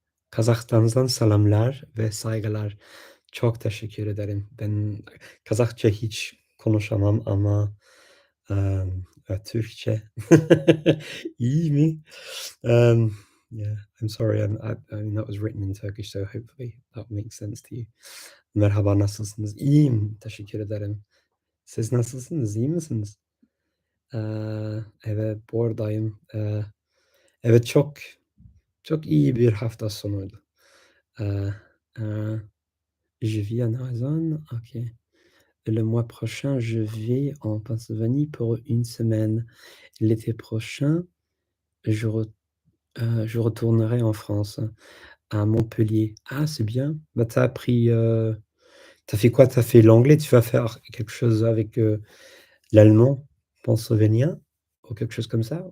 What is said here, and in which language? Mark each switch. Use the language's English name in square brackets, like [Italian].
[Turkish] Kazakhstan'dan selamlar ve saygılar. Çok teşekkür ederim. Ben Kazakça hiç konuşamam ama Türkçe iyi mi? [English] Yeah, I'm sorry. I mean, that was written in Turkish, so hopefully that makes sense to you. [Turkish] Merhaba, nasılsınız? İyiyim, teşekkür ederim. Siz nasılsınız? İyi misiniz? Evet, buradayım. Evet, çok iyi bir hafta sonuydu. [French] Eee, eee, je vis en Arizona. OK. Le mois prochain, je vais en Pennsylvanie pour une semaine. L'été prochain, je re je retournerai en France, à Montpellier. Ah, c'est bien. Bah, tu as appris, tu fait quoi? Tu as fait l'anglais, tu vas faire quelque chose avec, l'allemand pennsylvanien ou quelque chose comme ça?